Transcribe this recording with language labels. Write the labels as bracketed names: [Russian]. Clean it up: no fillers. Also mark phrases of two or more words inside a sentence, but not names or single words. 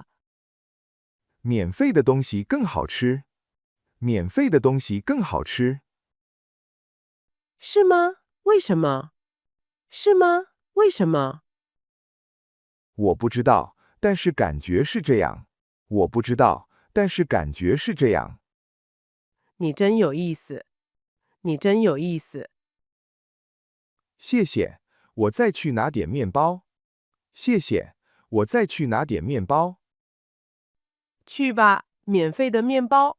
[Chinese] 免費的東西更好吃。免費的東西更好吃。是嗎？為什麼？是嗎？為什麼？我不知道，但是感覺是這樣。我不知道，但是感覺是這樣。你真有意思。你真有意思。謝謝，我再去拿點麵包。謝謝，我再去拿點麵包。去吧，免費的麵包。